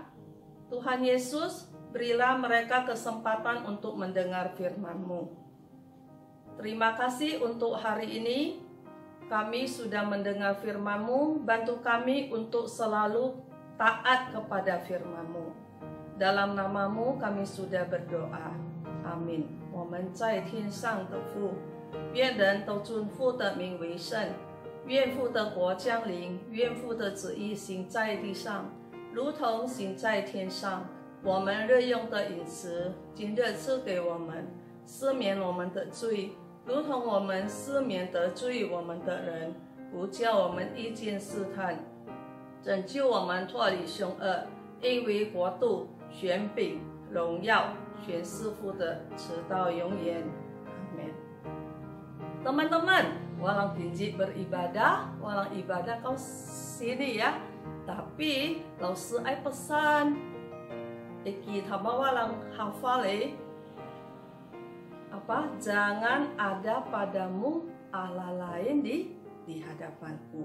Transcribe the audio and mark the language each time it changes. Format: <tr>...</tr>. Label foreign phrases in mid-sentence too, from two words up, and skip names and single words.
<id>Tuhan Yesus, berilah mereka kesempatan untuk mendengar firman-Mu. Terima kasih untuk hari ini. Kami sudah mendengar firman-Mu. Bantu kami untuk selalu taat kepada firman-Mu. Dalam nama-Mu kami sudah berdoa. Amin.</id> <zh>我们在天上的父，愿人都尊父的名为圣，愿父的国降临，愿父的旨意行在地上，如同行在天上。我们日用的饮食，今日赐给我们，赦免我们的罪，如同我们赦免得罪我们的人，不叫我们遇见试探，拯救我们脱离凶恶，因为国度、权柄、荣耀全是父的，直到永远。Amin. Teman-teman, walang pinji beribadah, walang ibadah kau sini ya. Tapi laosi ai pesan, iki thama walang hafale apa?</zh> <id>Jangan ada padamu Allah lain di hadapanku.</id>